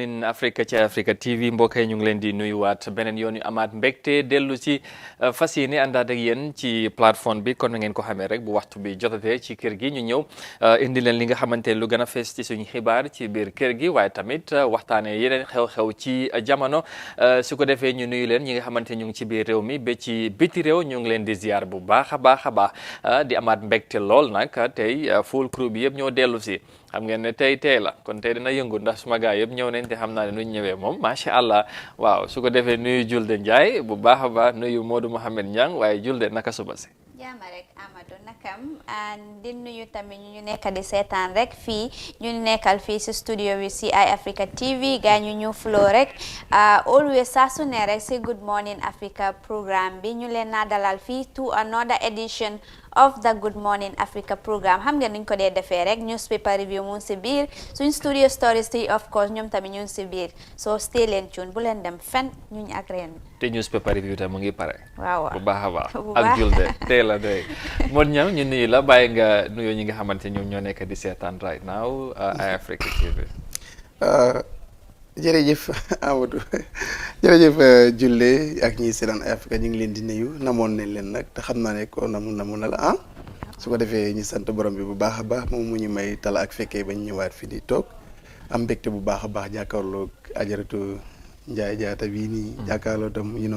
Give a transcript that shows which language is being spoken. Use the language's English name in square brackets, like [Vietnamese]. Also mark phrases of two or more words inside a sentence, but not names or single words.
[Wolof] Africa ci Africa TV mbokk yi ñu ngi leen di nuyuwaat beneen yoon yu amaat mbégte dellu ci fas yéene àndaat ak yéen ci plateforme bi kon na ngeen ko xamee rek bu waxtu bi jotatee ci kër gi ñu ñëw indi leen li nga xamante lu gën a fees ci suñu xibaar ci biir kër gi waaye tamit waxtaanee yeneen xew-xew ci jamono su ko defee ñu nuyu leen ñi nga xamante ñu ngi ci biir réew mi ba ci biti réew ñu ngi leen di ziar bu baax a baax di amaat mbégte lool nag tey [English] full crew [Wolof] bi yëpp ñoo dellu si. xam ngeen ne tey la kon tey dina yëngu ndax suma gaay yëpp ñëw nañ te xam naa ne nuñ ñëwee moom [Arabic] ما شاء الله [Wolof] waaw su ko defee nuyu Julde Ndiaye bu baax a baax nuyu Modou Mohamed Niang waaye Julde naka suba si. jaama rek Amadou nakam di nuyu tamit ñu nekk di seetaan rek fii ñu nekkal fii si studio bi si Eye Africa TV gaa ñu flow rek always saa su ne rek si Good Morning Africa programme bi ñu leen naa dalal fii [English] to another edition of the Good Morning Africa programme [Wolof] xam ngeen nuñ ko dee defee rek [English] newspaper review [Wolof] mu ngi si biir suñ studio stories yi [English] of course [Wolof] ñoom tamit ñu ngi si biir so stay leen tune bu leen dem fen ñuñ ak reen te [English] newspaper review [Wolof] tam mu ngi pare waaw bu baax a baax ak Julde tey la doy Mod Niang ñu nuyu la bàyyi nga nuyoo ñi nga xamante ñoom ñoo nekk di seetaan [English] right now [Wolof] Eye Africa TV. jërëjëf Amadou jërëjëf Julde ak ñi seetaan Eye Africa ñu ngi leen di nuyu namoon nañ leen nag te xam naa ne ko namu na la su ko defee ñu sant borom bi bu baax a baax moom mu ñu may tala ak fekkee bañ ñëwaat fi di toog am mbégte bu baax a baax jàkkaarloo ajaratu Njaay Jaata bii nii jàkkaarloo tam